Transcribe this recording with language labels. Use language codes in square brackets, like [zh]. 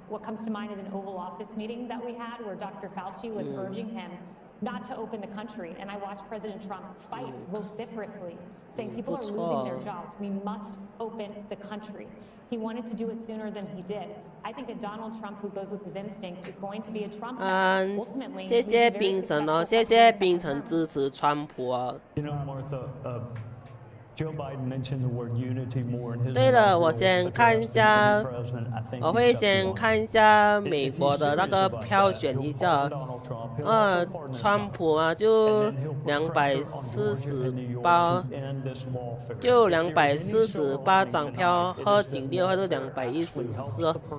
[en] What comes to mind is an Oval Office meeting that we had where Dr. Fauci was urging him not to open the country. And I watched President Trump fight vociferously, saying people are losing their jobs. We must open the country. He wanted to do it sooner than he did. I think that Donald Trump, who goes with his instincts, is going to be a Trump. Ultimately, [zh] 谢谢冰城哦，谢谢冰城支持川普哦。 [en] Martha, Joe Biden mentioned the word unity more in his [zh] 对了，我先看一下，我会先看一下美国的那个票选一下。川普啊，就248，就248张票，贺锦丽的话是214哦。